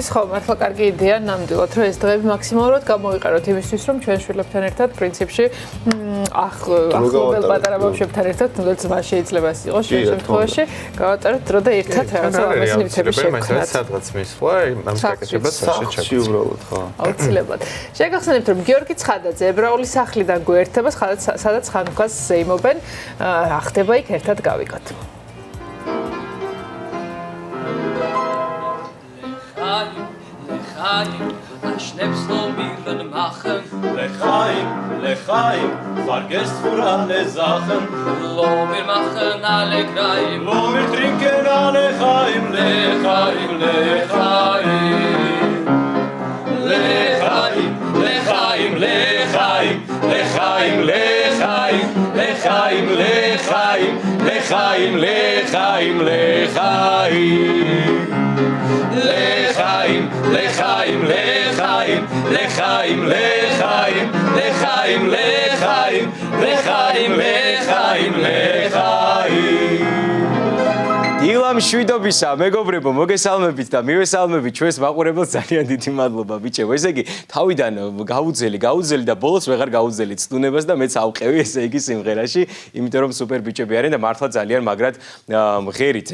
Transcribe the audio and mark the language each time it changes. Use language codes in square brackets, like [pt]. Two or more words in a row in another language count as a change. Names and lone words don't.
[ka] ხო, მართლა კარგი იდეა ნამდვილად, რომ ეს დღეები მაქსიმალურად გამოვიყაროთ იმისთვის, რომ ჩვენ შვილებთან ერთად პრინციპში ახლობელ პატარა ბავშვებთან ერთად, თუნდაც მა შეიძლება ეს იყოს შენ შემთხვევაში, გავატაროთ დრო და ერთად რაღაცა ლამაზი ნივთები შევქმნათ. სადღაც მისვლა ამ გაკეთებას სახში უბრალოდ, ხო. აუცილებლად. შეგახსენებთ, რომ გიორგი ცხადაძე ებრაული სახლიდან გვერდება, სადაც ხანუქას ზეიმობენ. რა ხდება იქ, ერთად გავიგოთ. [yi] לחיים, אַ שנאַפּס לאָמיר מאַכן. לחיים, פֿאַרגעסט פֿאַר אַלע זאַכן. לאָמיר מאַכן אַלע קריים, לאָמיר טרינקען אַלע חיים. לחיים, לחיים, לחיים, לחיים, לחיים, לחיים. לחיים, לחיים, לחיים, לחיים, לחיים. לחיים, לחיים, לחיים, לחיים, לחיים, לחיים, לחיים, לחיים, לחיים, לחיים. [ka] დილა მშვიდობისა, მეგობრებო, მოგესალმებით და მივესალმებით ჩვენს მაყურებელს ძალიან დიდი მადლობა ბიჭებო. ესე იგი, თავიდან გაუძელი და ბოლოს ვეღარ გაუძელი ცდუნებას და მეც ავყევი ესე იგი სიმღერაში, იმიტომ რომ სუპერ ბიჭები არიან და მართლა ძალიან მაგრად მღერით.